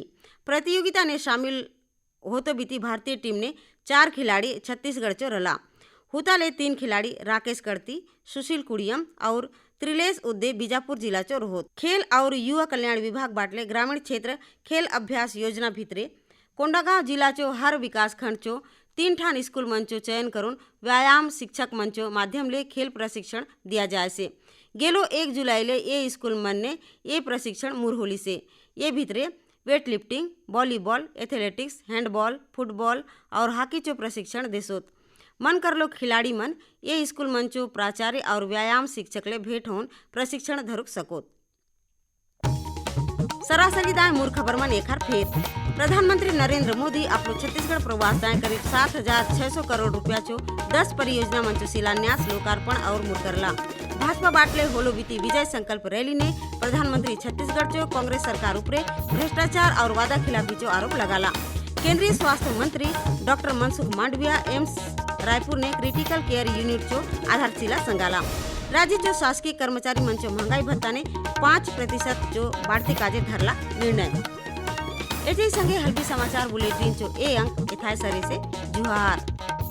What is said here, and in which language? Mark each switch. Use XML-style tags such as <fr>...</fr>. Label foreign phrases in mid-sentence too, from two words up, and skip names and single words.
<hlb>प्रतियोगिता ने शामिल होतो बीती भारतीय टीम ने 4 खिलाड़ी छत्तीसगढ़ चो रला। हुताले 3 खिलाड़ी राकेश कर्ती, सुशील कुड़ियम और त्रिलेश उद्दे बीजापुर जिला चो रोहत। खेल और युवा कल्याण विभाग बाटले ग्रामीण क्षेत्र खेल अभ्यास योजना भितरे कोंडागांव जिला चो हर विकास खंड चो 3 ठान स्कूल मंचो चयन करून व्यायाम शिक्षक मंचो माध्यम ले खेल प्रशिक्षण दिया जाए से। गेलो 1 जुलाई ले ये स्कूल मन ने ये प्रशिक्षण मुरहोली से। ये भितरे वेट लिफ्टिंग, वॉलीबॉल, एथलेटिक्स, हैंडबॉल, फुटबॉल और हॉकी चो प्रशिक्षण देसोत। मन करलो खिलाड़ी मन ये स्कूल मंचो प्राचार्य और व्यायाम शिक्षक ले भेंट होन प्रशिक्षण धरुक सकोत। सरासरी दाय मूर खबर मन एखार फेर प्रधानमंत्री नरेंद्र मोदी अपनो छत्तीसगढ़ प्रवास दाय करीब 7,600 करोड़ रुपया चो 10 परियोजना मंचो शिलान्यास, लोकार्पण और मुर करला। भाजपा बाटले होलो बीती विजय संकल्प रैली ने प्रधानमंत्री छत्तीसगढ़ चो कांग्रेस सरकार उपरे भ्रष्टाचार और वादा खिलाफी चो आरोप लगाला। केंद्रीय स्वास्थ्य मंत्री डॉक्टर मनसुख मांडविया एम्स रायपुर ने क्रिटिकल केयर यूनिट चो आधारशिला संगाला। राज्य चो शासकीय कर्मचारी मंचो महंगाई भत्ता ने 5% चो बाढ़ती काजे धरला निर्णय। एजे संगे हल्बी समाचार बुलेटिन चो ए अंक एथाय सरे से जुहार।</hlb>